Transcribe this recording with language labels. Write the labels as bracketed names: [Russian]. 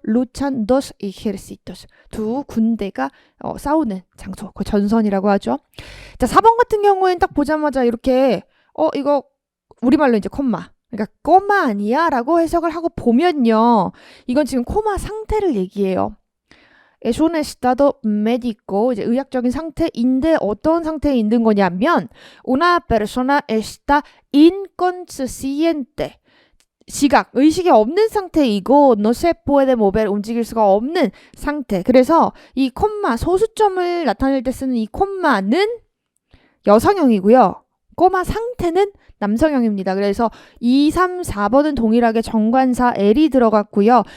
[Spanish] luchan dos ejércitos [Korean] 두 군대가 싸우는 장소 그 전선이라고 하죠. 자 4번 같은 경우에는 딱 보자마자 이렇게 이거 우리말로 이제 콤마 그러니까 꼬마 아니야? 라고 해석을 하고 보면요. 이건 지금 코마 상태를 얘기해요. [Spanish] es un estado médico, [Korean] 이제 의학적인 상태인데 어떤 상태에 있는 거냐면 [Spanish] una persona está inconsciente. [Korean] 지각, 의식이 없는 상태이고 [Spanish] no se puede mover, [Korean] 움직일 수가 없는 상태. 그래서 이 콤마, 소수점을 나타낼 때 쓰는 이 콤마는 여성형이고요. 꼬마 상태는 남성형입니다. 그래서 2, 3, 4번은 동일하게 정관사 L이 들어갔고요.